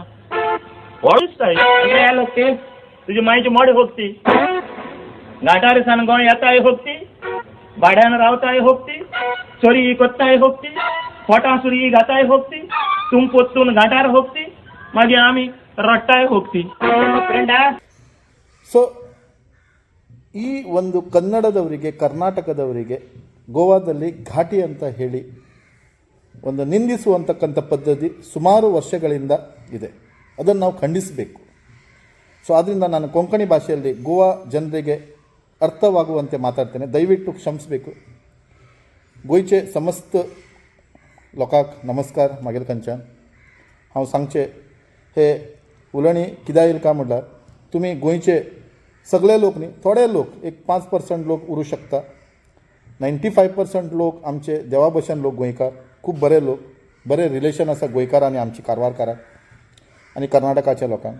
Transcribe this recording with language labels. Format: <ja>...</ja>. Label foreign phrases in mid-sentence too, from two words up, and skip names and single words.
<kok>व्हड दिसता एल होकती तुझी मायची मोडी होकती, घाटार सान गोंय येताय होकती, भाड्यान रावताय होकती, चोरी कोत्ताय होकती, फोटा सुरी घाताय होकती, तुम पोत्तून घाटार होकती, मागीर आमी रट्टाय होकती.</kok> <kn>ಸೊ ಈ ಒಂದು ಕನ್ನಡದವರಿಗೆ, ಕರ್ನಾಟಕದವರಿಗೆ ಗೋವಾದಲ್ಲಿ ಘಾಟಿ ಅಂತ ಹೇಳಿ ಒಂದು ನಿಂದಿಸುವಂತಕ್ಕಂಥ ಪದ್ಧತಿ ಸುಮಾರು ವರ್ಷಗಳಿಂದ ಇದೆ. ಅದನ್ನು ನಾವು ಖಂಡಿಸಬೇಕು. ಸೊ ಆದ್ದರಿಂದ ನಾನು ಕೊಂಕಣಿ ಭಾಷೆಯಲ್ಲಿ ಗೋವಾ ಜನರಿಗೆ ಅರ್ಥವಾಗುವಂತೆ ಮಾತಾಡ್ತೇನೆ, ದಯವಿಟ್ಟು ಕ್ಷಮಿಸಬೇಕು.</kn> <kok>गोंयचे समस्त लोकांक नमस्कार. मागीर खंयच्यान हांव सांगचें हे उलवणी कित्याक येयली काय म्हटल्यार, तुमी गोंयचे सगळे लोक न्ही, थोडे लोक, एक 5% लोक उरूं शकता. 95% लोक आमचे देवा भशेन लोक गोंयकार, खूब बरे लोक, बरे रिलेशन आसा गोंयकार आनी आमची कारवारकारांक आनी कर्नाटकाच्या लोकांक.</kok>